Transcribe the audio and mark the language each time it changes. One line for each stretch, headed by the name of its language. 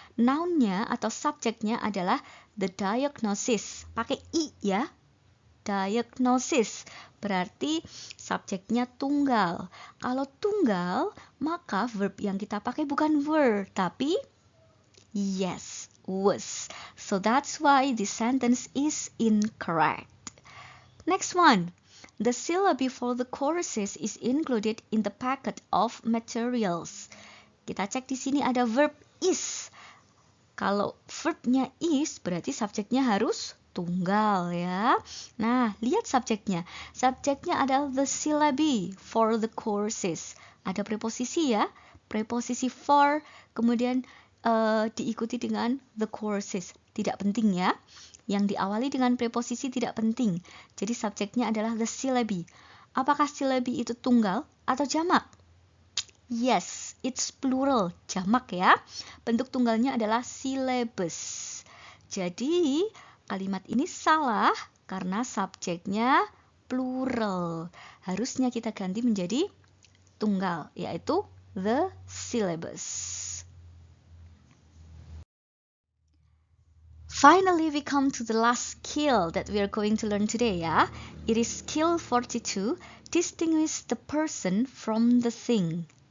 Indonesian: Noun-nya atau subjeknya adalah
English: the diagnosis.
Indonesian: Pakai i ya. Diagnosis. Berarti subjeknya tunggal. Kalau tunggal, maka verb yang kita pakai bukan were, tapi yes, was.
English: So that's why the sentence is incorrect. Next one. The syllable for the choruses is included in the packet of materials.
Indonesian: Kita cek di sini ada verb is. Kalau verbnya is, berarti subjeknya harus tunggal ya. Nah, lihat subjeknya. Subjeknya adalah
English: the syllabi for the choruses.
Indonesian: Ada preposisi ya. Preposisi for, kemudian diikuti dengan the choruses. Tidak penting ya. Yang diawali dengan preposisi tidak penting. Jadi subjeknya adalah
English: the syllabi.
Indonesian: Apakah syllabi itu tunggal atau jamak?
English: Yes, it's plural,
Indonesian: jamak ya. Bentuk tunggalnya adalah syllabus. Jadi kalimat ini salah karena subjeknya plural. Harusnya kita ganti menjadi tunggal, yaitu
English: the syllabus. Finally, we come to the last skill that we are going to learn today ya. It is skill 42, distinguish the person from the thing.